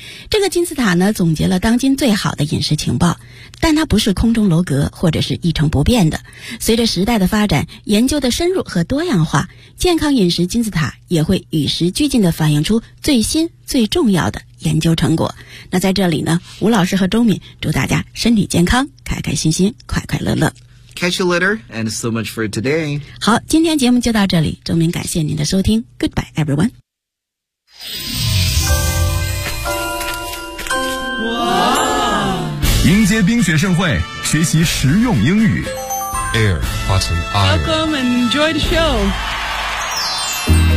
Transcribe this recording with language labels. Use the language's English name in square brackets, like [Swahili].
[Chinese] 这个金字塔呢总结了当今最好的饮食情报，但它不是空中楼阁或者是一成不变的。随着时代的发展，研究的深入和多样化，健康饮食金字塔也会与时俱进地反映出最新最重要的研究成果。那在这里呢，吴老师和周敏祝大家身体健康，开开心心，快快乐乐。 [English] Catch you later and so much for today. [Chinese] 好，今天节目就到这里，周敏感谢您的收听。 [English] Goodbye everyone. [Chinese] 哇，迎接冰雪盛会，学习实用英语。 Air, Button, Iron. [English] Welcome and enjoy the show.